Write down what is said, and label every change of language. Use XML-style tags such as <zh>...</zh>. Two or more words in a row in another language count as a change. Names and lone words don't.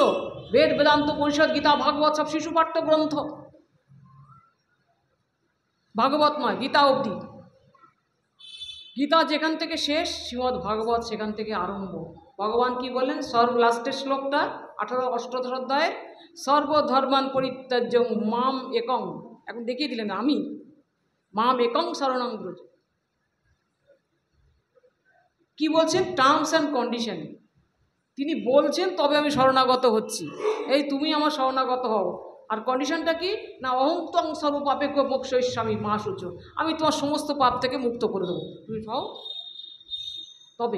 <bn>বেদ বেদান্ত পরিষদ গীতা ভাগবত, সব শিশু পাঠ্য গ্রন্থ। ভাগবত নয়, গীতা অবধি। গীতা যেখান থেকে শেষ, শ্রীমদ্ ভাগবত সেখান থেকে আরম্ভ। ভগবান কি বললেন? লাস্টের শ্লোকটা 18 অধ্যায়ের,</bn> <sa>সর্বধর্মান পরিত্যাজ্য মাম একং,</sa> <bn>এখন দেখিয়ে দিলেন আমি,</bn> <sa>মাম একং শরণং ব্রজ।</sa> <bn>কি বলছেন?</bn> <en>terms and condition</en> <bn>তিনি বলছেন, তবে আমি শরণাগত হচ্ছি। এই তুমি আমার শরণাগত হও। আর কন্ডিশনটা কি? না</bn> <sa>অহং তং সর্বপাপে মোক্ষয়িষ্যামি মা সূচ,</sa> <bn>আমি তোমার সমস্ত পাপ থেকে মুক্ত করে দেবো, তুমি হও তবে।</bn>